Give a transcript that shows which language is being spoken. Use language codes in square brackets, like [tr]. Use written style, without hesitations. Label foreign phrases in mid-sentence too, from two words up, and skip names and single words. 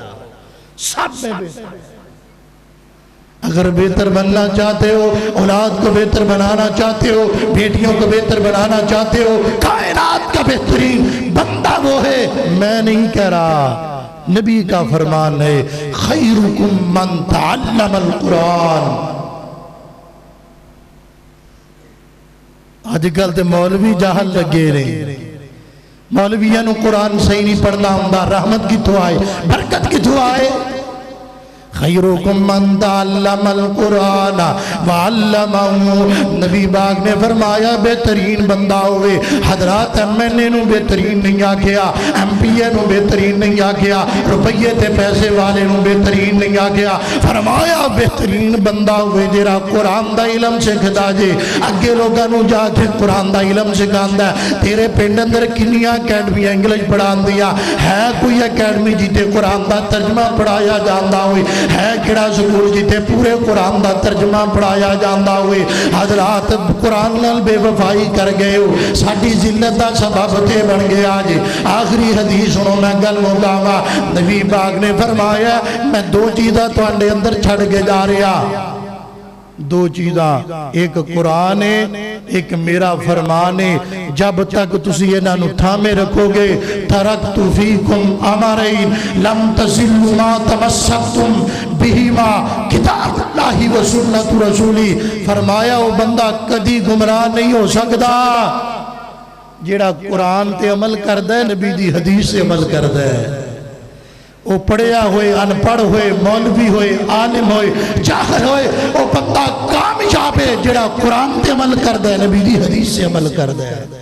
[ur] سب میں بہتر. اگر بہتر بننا چاہتے ہو، اولاد کو بہتر بنانا چاہتے ہو، بیٹیوں کو بہتر بنانا چاہتے ہو، کائنات کا بہترین بندہ وہ ہے، میں نہیں کہہ رہا، نبی کا فرمان ہے, [ar] خيركم من تعلم القرآن. [pa] اجکل تے مولوی جاہل لگے نے، مولویاں نوں قرآن صحیح نہیں پڑھنا ہندا. رحمت کتھوں آئے، برکت کتھوں آئے? [ar] خيركم من تعلم القرآن و علمه. [pa] نبی پاک نے فرمایا بہترین بندہ ہووے. حضرات MNA نوں بہترین نہیں آکھیا، MPA نوں بہترین نہیں آکھیا، روپئے تے پیسے والے نوں بہترین نہیں آکھیا. فرمایا بہترین بندہ ہووے جیہڑا قرآن دا علم سکھدا جے، اگے لوگاں نوں جاکے قرآن دا علم سکھاندا. تیرے پنڈ اندر کنیاں اکیڈمیاں انگلش پڑھاندیاں ہے? کوئی اکیڈمی جتے قرآن دا ترجمہ پڑھایا جاندا ہووے? ہے کیڑا سکول جتھے پورے قرآن کا ترجمہ پڑھایا جاتا ہوئے? حضرات قرآن نال بیوفائی کر گئے ہو، ساڈی ذلت کا سبب تے بن گیا جی. آخری حدیث سنو، میں گل مکاواں۔ نبی پاک نے فرمایا، میں دو چیزاں تہاڈے اندر چھڈ کے جا رہا، دو چیزاں، ایک قرآن ہے، ایک میرا فرمان ہے. جب تک تسی انہاں نوں تھامے رکھوگے, [ar] تركت فيكم أمرين لم تضلوا ما تمسكتم بهما كتاب الله و سنة رسولي. [pa] فرمایا وہ بندہ کدی گمراہ نہیں ہو سکتا جیہڑا قرآن تے عمل کردا ہے، نبی دی حدیث سے عمل کردا ہے. وہ پڑھیا ہوئے، ان پڑھ ہوئے، مولوی ہوئے، عالم ہوئے، جاہل ہوئے، وہ بندہ کامیاب ہے جیہڑا قرآن تے عمل کردا ہے، نبی دی حدیث سے عمل کردا ہے.